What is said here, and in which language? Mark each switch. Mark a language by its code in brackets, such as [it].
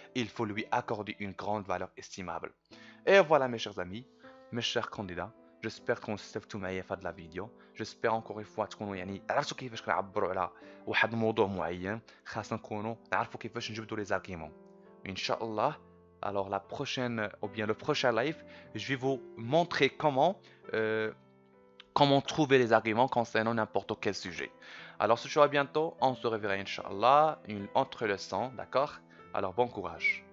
[fr] Il faut lui accorder une grande valeur estimable. Et voilà mes chers amis, mes chers candidats, j'espère [ar] تكونوا استفدتوا معايا في هذا لا فيديو. [fr] j'espère encore une fois [ar] تكونوا يعني عرفتوا كيفاش كنعبروا على واحد الموضوع معين. خاصنا نكونوا نعرفوا كيفاش نجبدوا لي زارغيمون. ان شاء الله. [fr] Alors la prochaine ou bien le prochain live, je vais vous montrer comment trouver les arguments concernant n'importe quel sujet. Alors ce sera bientôt, on se reverra Inch'Allah, une autre leçon, d'accord? Alors bon courage.